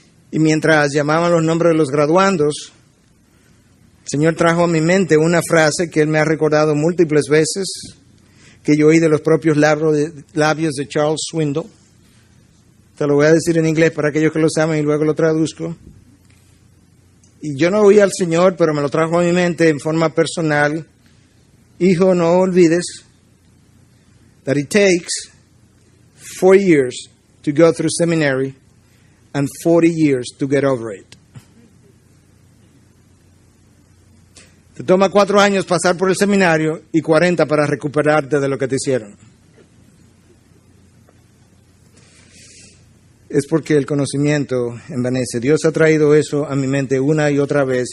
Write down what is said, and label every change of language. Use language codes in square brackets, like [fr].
[es] Y mientras llamaban los nombres de los graduandos, el Señor trajo a mi mente una frase que Él me ha recordado múltiples veces, que yo oí de los propios labios de Charles Swindoll. Te lo voy a decir en inglés para aquellos que lo saben y luego lo traduzco. Y yo no oí al Señor, pero me lo trajo a mi mente en forma personal. Hijo, no olvides [en] that it takes 4 years to go through seminary and 40 years to get over it. [es] Te toma 4 años pasar por el seminario y 40 para recuperarte de lo que te hicieron. Es porque el conocimiento envanece. Dios ha traído eso a mi mente una y otra vez.